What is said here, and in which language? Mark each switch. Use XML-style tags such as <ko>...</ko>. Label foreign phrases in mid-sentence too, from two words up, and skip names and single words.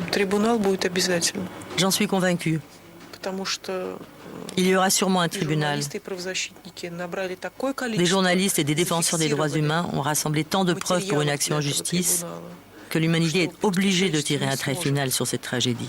<ru>Трибунал будет обязательно.</ru> <fr>J'en suis convaincue.</fr> <ru>Потому что</ru> <fr>Il y aura sûrement un tribunal. Des journalistes et des défenseurs des droits humains ont rassemblé tant de preuves pour une action en justice que l'humanité est obligée de tirer un trait final sur cette tragédie.</fr>